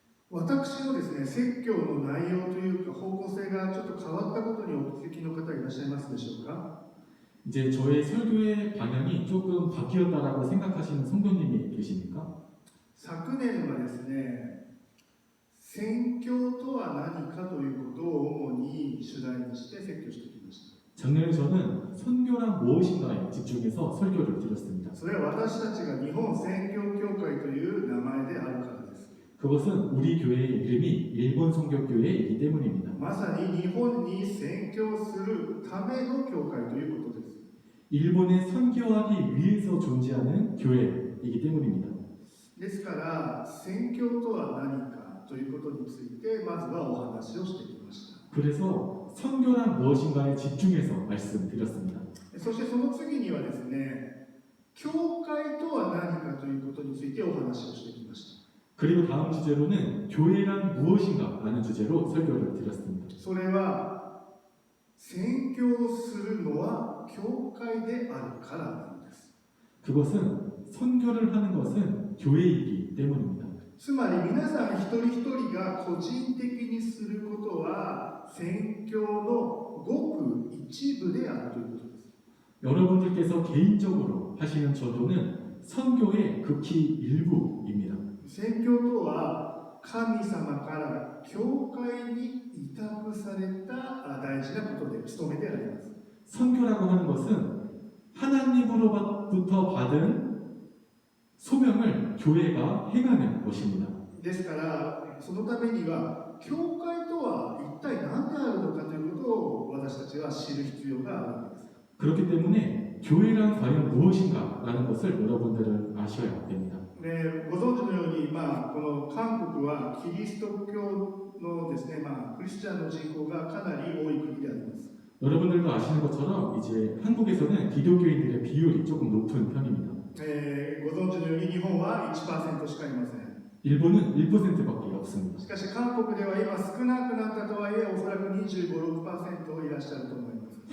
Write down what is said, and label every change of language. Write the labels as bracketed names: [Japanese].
[Japanese] 私のですね、説教の内容というか方向性がちょっと変わったことにお気づきの方いらっしゃいますでしょうか？ [Korean] 이제 저의 설교의 방향이 조금 바뀌었다라고 생각하시는 성도님이 계십니까? [Japanese] 昨年はですね、宣教とは何かということを主に主題にして説教してきました。 [Korean] 작년에 저는 선교란 무엇인가에 집중해서 설교를 드렸습니다. [Japanese] それは私たちが日本宣教協会という名前であるからです。 [Korean] 그것은 우리 교회의 이름이 일본 선교교회이기 때문입니다. [Japanese] まさに日本に宣教するための教会ということです。 [Korean] 일본에 선교하기 위해서 존재하는 교회이기 때문입니다. [Japanese] ですから宣教とは何かということについてまずはお話をしてきました。 [Korean] 그래서 선교란 무엇인가에 집중해서 말씀드렸습니다. [Japanese] そしてその次にはですね、教会とは何かということについてお話をしてきました。 [Korean] 그리고 다음 주제로는 교회란 무엇인가라는 주제로 설교를 드렸습니다. [Japanese] それは宣教するのは教会であるからなんです。 [Korean] 그것은 선교를 하는 것은 교회이기 때문입니다. [Japanese] つまり皆さん一人一人が個人的にすることは宣教のごく一部であるということです。 [Korean] 여러분들께서 개인적으로 하시는 전도는 선교의 극히 일부입니다. [Japanese] 宣教とは神様から教会に委託された大事なことで務めであります。 [Korean] 선교라고 하는 것은 하나님으로부터 받은 소명을 교회가 행하는 것입니다. [Japanese] ですからそのためには教会とは一体何であるのかということを私たちは知る必要があるわけです。 [Korean] 그렇기 때문에 교회란 과연 무엇인가라는 것을 여러분들은 아셔야 됩니다. [Japanese] ご存知のように、この韓国はキリスト教のですね、クリスチャンの人口がかなり多い国であります。 [Korean] 여러분들도 아시는 것처럼 이제 한국에서는 기독교인들의 비율이 조금 높은 편입니다. [Japanese] ご存知のように日本は 1% しかいません。 [Korean] 일본은 1%밖에 없습니다. [Japanese] しかし韓国では今少なくなったとはいえおそらく 25~6% いらっしゃると思います。